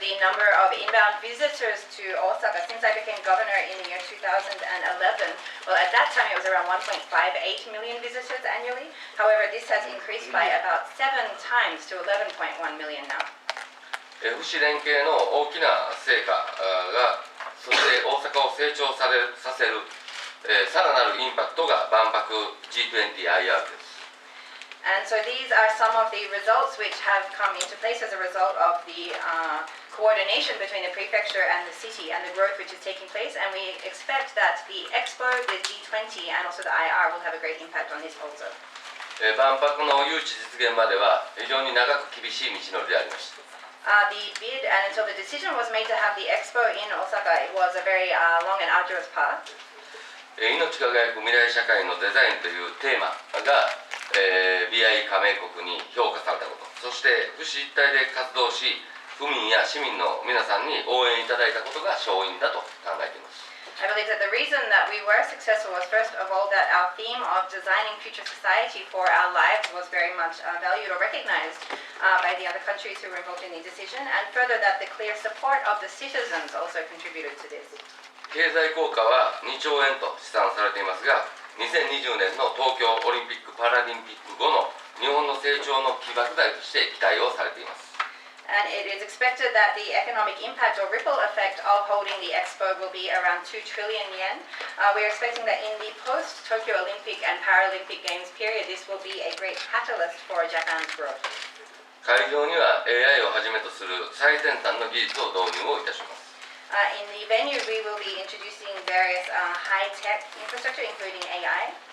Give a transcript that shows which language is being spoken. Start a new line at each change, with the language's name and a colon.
English: the number of inbound visitors to Osaka since I became governor in the year 2011. Well, at that time it was around 1.58 million visitors annually. However, this has increased by about 7 times to 11.1 million now.
Japanese: 府市連携の大きな成果が、そして大阪を成長させる、さらなるインパクトが万博 G20IR です。
English: And so these are some of the results which have come into place as a result of the coordination between the prefecture and the city and the growth which is taking place. And we expect that the Expo, the G20, and also the IR will have a great impact on this also.
Japanese: 万博の誘致実現までは非常に長く厳しい道のりでありました。
English: The bid and until the decision was made to have the Expo in Osaka, it was a very long and arduous path.
Japanese: 命輝く未来社会のデザインというテーマがBI 加盟国に評価されたこと、そして府市一体で活動し、府民や市民の皆さんに応援いただいたことが勝因だと考えています。
English: I believe that the reason that we were successful was first of all that our theme of designing future society for our lives was very much valued or recognized by the other countries who were involved in the decision, and further that the clear support of the citizens also contributed to this.
Japanese: 経済効果は2兆円と試算されていますが、2020年の東京オリンピック・パラリンピック後の日本の成長の起爆剤として期待をされています。
English: And it is expected that the economic impact or ripple effect of holding the Expo will be around 2 trillion yen. We are expecting that in the post-Tokyo Olympic and Paralympic Games period, this will be a great catalyst for Japan's growth.
Japanese: 会場には AI をはじめとする最先端の技術を導入をいたします。
English: In the venue, we will be introducing various high-tech infrastructure, including AI.